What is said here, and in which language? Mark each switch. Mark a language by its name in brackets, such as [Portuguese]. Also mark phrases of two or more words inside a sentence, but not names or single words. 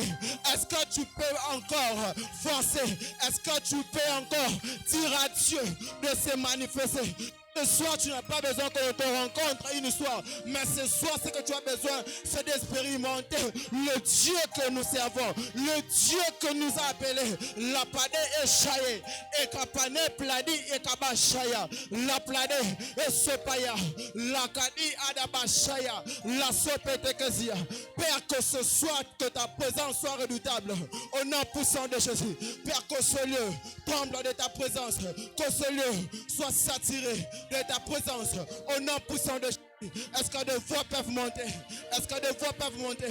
[French] Est-ce que tu peux encore forcer? Est-ce que tu peux encore dire à Dieu de se manifester? Ce soir, tu n'as pas besoin qu'on te rencontre une soir. Mais ce soir, ce que tu as besoin, c'est d'expérimenter le Dieu que nous servons. Le Dieu que nous a appelé. La Pade et Chaye. Et Kapane Pladi et Kabashaya. La Plade et Sopaya. La Kadi Adabashaya. La Sopetekezia. Père, que ce soir, que ta présence soit redoutable. Au nom puissant de Jésus. Père, que ce lieu tremble de ta présence. Que ce lieu soit saturé de ta présence au nom puissant de Jésus. Est-ce que des voix peuvent monter? Est-ce que des voix peuvent monter?